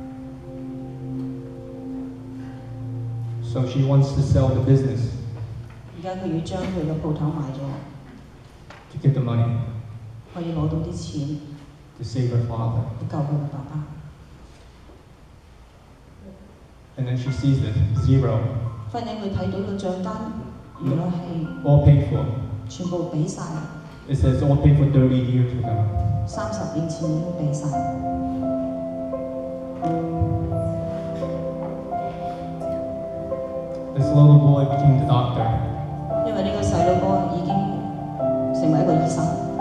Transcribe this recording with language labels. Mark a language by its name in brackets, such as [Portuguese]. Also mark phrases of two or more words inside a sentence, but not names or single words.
[English] So she wants to sell the business. [Cantonese] 而家佢要將佢嘅鋪頭賣咗， [English] to get the money [Cantonese] 可以攞到啲錢 [English] to save her father. [Cantonese] 去救佢嘅爸爸。 [English] And then she sees it, 0, [Cantonese] 忽然佢睇到個帳單，原來係 [English] all paid for. [Cantonese] 全部俾晒， [English] It says all paid for 30 years ago. [Cantonese] 30 年前已經俾晒。 [English] This little boy became the doctor. [Cantonese] 因為呢個細路哥已經成為一個醫生，